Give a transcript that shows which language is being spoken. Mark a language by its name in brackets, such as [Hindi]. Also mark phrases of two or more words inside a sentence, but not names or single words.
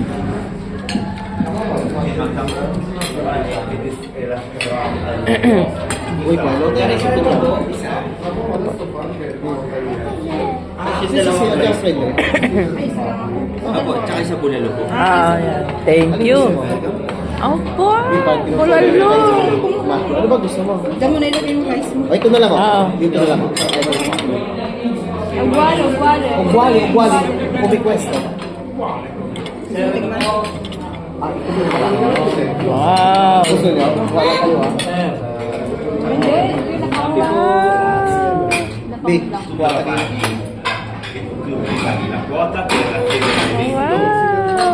[Filipino] Uy, Paolo, tiyari si Tito. Si Ate friend eh. Ako, tsaka sa bulalo po. Ah, yan. [English] Thank you. [Filipino] Opo. Bulalo. Ano ba gusto mo? Diyan mo na ilagay yung rice mo. Ay, ito na lang Oo. oh. Dito na lang. [Italian] Uguale, uguale. Uguali. Come questo. Wow. [Filipino] Gusto niyo? Wala kayo ah. Hindi, hindi nakawa. Di, wala kayo. Wow.